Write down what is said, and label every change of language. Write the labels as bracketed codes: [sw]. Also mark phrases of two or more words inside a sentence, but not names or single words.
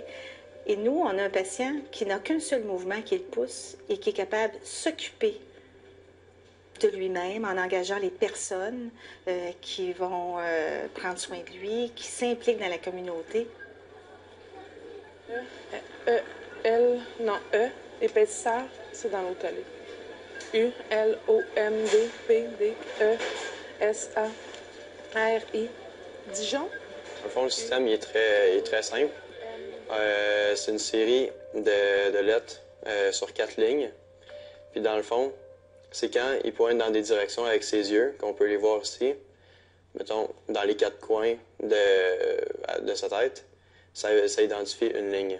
[fr] Et nous, on a un patient qui n'a qu'un seul mouvement qui le pousse et qui est capable de s'occuper de lui-même en engageant les personnes qui vont prendre soin de lui, qui s'impliquent dans la communauté. Épaisseur, c'est dans l'autre allée. U-L-O-M-D-P-D-E-S-A-R-I. Dijon? Dans le fond, le système il est très simple. C'est une série de lettres sur 4 lignes. Puis dans le fond, c'est quand il pointe dans des directions avec ses yeux, qu'on peut les voir ici. Mettons, dans les 4 coins de sa tête, ça identifie une ligne.